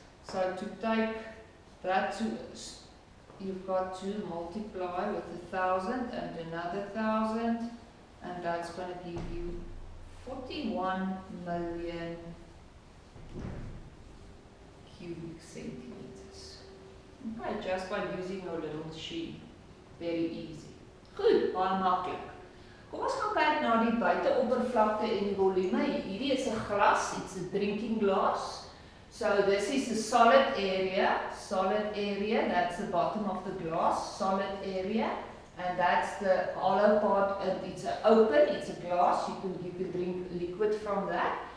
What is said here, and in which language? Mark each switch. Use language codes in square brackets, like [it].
[en] So to take that to, you've got to multiply with 1,000 and another 1,000, and that's going to give you 41 million cubic centimeters. Okay, just by using your little machine. [af] Very easy. Goed, baie maklik. Kom ons gaan kyk na die buiteoppervlakte en die volume. [en] Hierdie is 'n glas, it's a drinking glass. So this is the solid area, that's the bottom of the glass, solid area, and that's the hollow part, it's open, it's a glass, you can drink liquid from that.